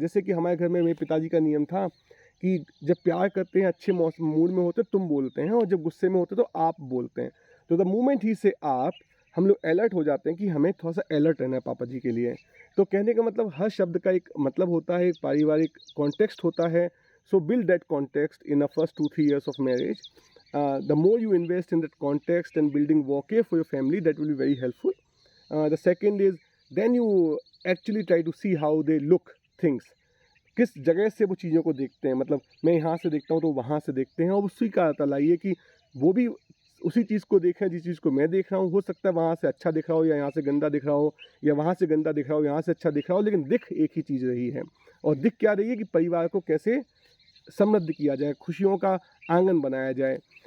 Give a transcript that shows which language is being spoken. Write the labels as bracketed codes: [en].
[hi] जैसे कि हमारे घर में मेरे पिताजी का नियम था कि जब प्यार करते हैं, अच्छे मौसम मूड में होते तुम बोलते हैं, और जब गुस्से में होते तो आप बोलते हैं। तो [en] the moment ही से [hi] आप, हम लोग अलर्ट हो जाते हैं कि हमें थोड़ा सा अलर्ट रहना है पापा जी के लिए। तो कहने का मतलब हर शब्द का एक मतलब होता है, एक पारिवारिक कॉन्टेक्स्ट होता है। [en] So build that context in the first 2-3 years of marriage. The more you invest in that context and building bouquet for your family, that will be very helpful. The second is then you actually try to see how they look things. [hi] किस जगह से वो चीज़ों को देखते हैं, मतलब मैं यहाँ से देखता हूँ तो वहाँ से देखते हैं, और उसी का पता लाइए कि वो भी उसी चीज़ को देखें जिस चीज़ को मैं देख रहा हूँ। हो सकता है वहाँ से अच्छा दिख रहा हो, या यहाँ से गंदा दिख रहा हो, या वहाँ से गंदा दिख रहा हो, यहाँ से अच्छा दिख रहा हो, लेकिन दिख एक ही चीज़ रही है। और दिख क्या रही है कि परिवार को कैसे समृद्ध किया जाए, खुशियों का आंगन बनाया जाए।